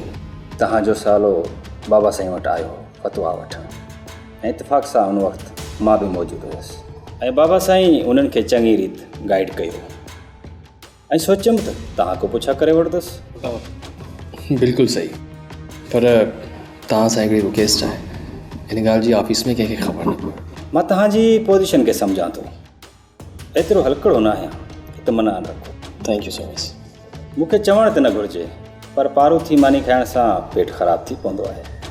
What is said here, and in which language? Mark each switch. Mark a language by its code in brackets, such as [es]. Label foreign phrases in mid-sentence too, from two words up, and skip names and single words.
[sd] तव्हांजो सालो बाबा साईं वटि आयो फतवा वठणु, ऐं इतफ़ाक़ सां हुन वक़्तु मां बि मौजूदु हुयुसि ऐं बाबा साईं उन्हनि खे चङी रीति गाइड कयो ऐं सोचियमि त तव्हां को पुछा करे वठंदुसि। बिल्कुलु सही। पर तव्हां सां हिकिड़ी रिक्वेस्ट आहे, हिन ॻाल्हि जी ऑफिस में कंहिंखे ख़बर न पए। मां तव्हांजी पोज़ीशन खे सम्झां थो, एतिरो हलकड़ो न आहियां, इत्मिनान रखो। [en] thank you so much. [sd] मूंखे चवणु त न घुरिजे, पर पारू थी मानी खाइण सां पेट ख़राबु थी पवंदो आहे।